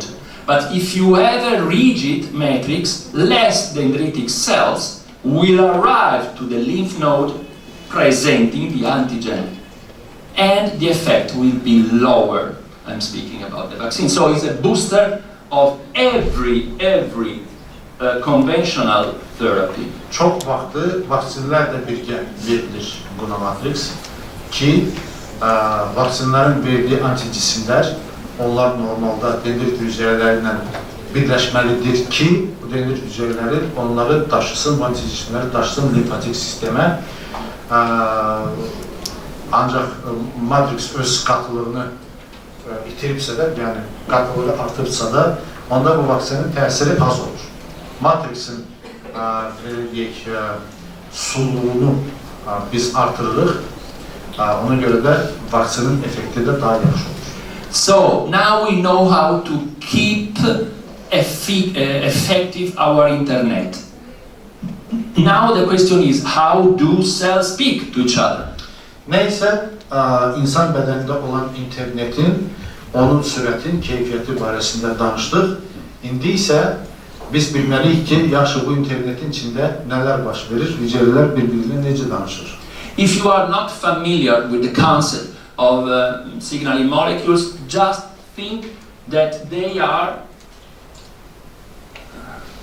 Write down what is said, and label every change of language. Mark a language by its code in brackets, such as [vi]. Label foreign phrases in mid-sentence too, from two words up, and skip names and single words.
[en] But if you have a rigid matrix, less dendritic cells will arrive to the lymph node presenting the antigen, and the effect will be lower. I'm speaking about the vaccine. So it's a booster of every conventional therapy. [az] Çox vaxtı vaksinlərlə birgə verilir GUNA matrix ki, vaksinlərin verdiyi anticismlər, onlar normalda dendrit hüceyrələrlə birləşməlidir ki, bu dendrit hüceyrələri onları daşısın, anticismləri daşısın limfatik sistemə. Ancaq matrix öz qatılığını itiribsə də, yəni qatılığı artıbsa da, onda bu vaksinin təsiri az olur. Matrixin sulluğunu biz artırırıq, ona görə də vaksinin effekti də daha yaxşı olur. [en] So now we know how to keep effective our internet. Now the question is, how do cells speak to each other? [az] Neyse, insan bədənində olan internetin, onun sürətin, keyfiyyəti barəsində danışdıq. İndi isə biz bilməliyik ki, yaxşı bu internetin içində nələr baş verir, hüceyrələr bir-birinə necə danışır. [en] If you are not familiar with the concept of signaling molecules, just think that they are